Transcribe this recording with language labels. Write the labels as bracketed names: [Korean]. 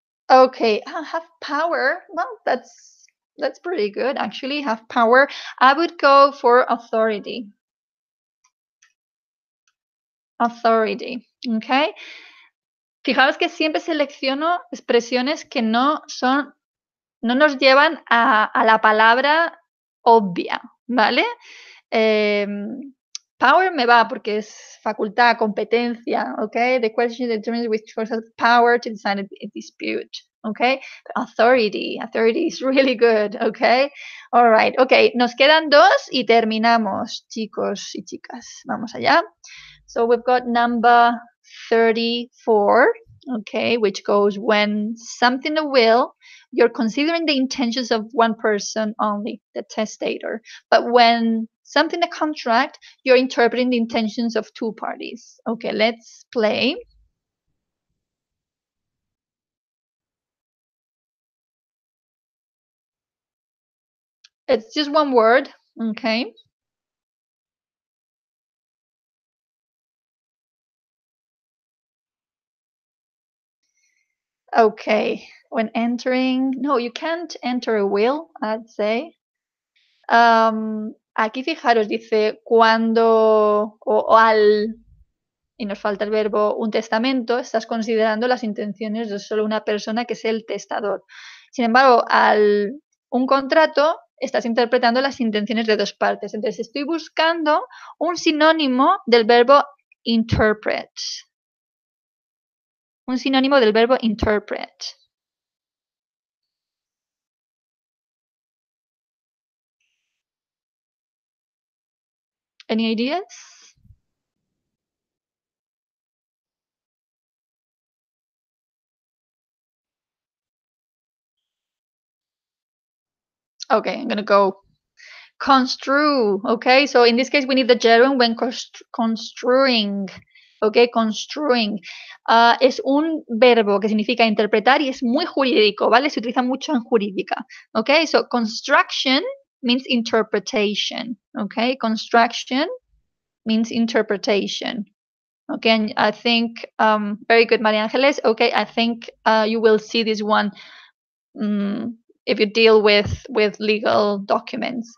[English] Okay, have power. Well, that's pretty good, actually. Have power. I would go for authority. Authority. Okay. [Spanish] Fijaos que siempre selecciono expresiones que no nos llevan a la palabra obvia, ¿vale? Power me va porque es facultad, competencia, ¿ok? [English] The question determines which person has power to decide a dispute, ¿ok? Authority is really good, ¿ok? All right, ok, [Spanish] nos quedan dos y terminamos, chicos y chicas. Vamos allá. [English] So we've got number 34, okay, which goes when something a will, you're considering the intentions of one person only, the testator. But when something a contract, you're interpreting the intentions of two parties. Okay, let's play. It's just one word, okay? Okay, when entering, no, you can't enter a will, I'd say. [Spanish] Aquí fijaros, dice cuando o al, y nos falta el verbo un testamento, estás considerando las intenciones de solo una persona que es el testador. Sin embargo, al un contrato, estás interpretando las intenciones de dos partes. Entonces, estoy buscando un sinónimo del verbo interpret. Un sinónimo del verbo interpret. [English] Any ideas? Okay, I'm gonna go construe. Okay, so in this case we need the gerund when construing. Okay, construing. [Spanish] Es un verbo que significa interpretar y es muy jurídico, ¿vale? Se utiliza mucho en jurídica. [English] Okay, so construction means interpretation. Okay, construction means interpretation. Okay, and I think very good, Maria Angeles. Okay, I think you will see this one if you deal with legal documents.